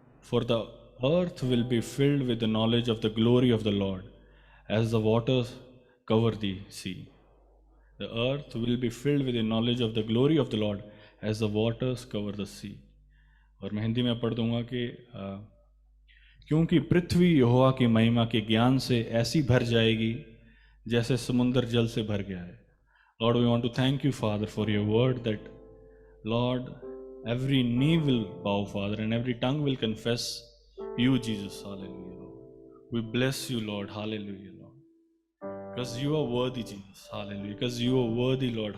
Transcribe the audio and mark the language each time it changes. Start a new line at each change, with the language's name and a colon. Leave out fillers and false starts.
English: For the earth will be filled with the knowledge of the glory of the Lord, as the waters cover the sea. The earth will be filled with the knowledge of the glory of the Lord, as the waters cover the sea.
Hindi: और मैं हिंदी में पढ़ दूंगा कि क्योंकि पृथ्वी यहोवा की महिमा के ज्ञान से ऐसी भर जाएगी जैसे समुद्र जल से भर गया है।
English: Lord, we want to thank you, Father, for your word that, Lord, every knee will bow, Father, and every tongue will confess you, Jesus. Hallelujah, Lord. We bless you, Lord. Hallelujah, Lord. Because you are worthy, Jesus. Hallelujah. Because you are worthy, Lord.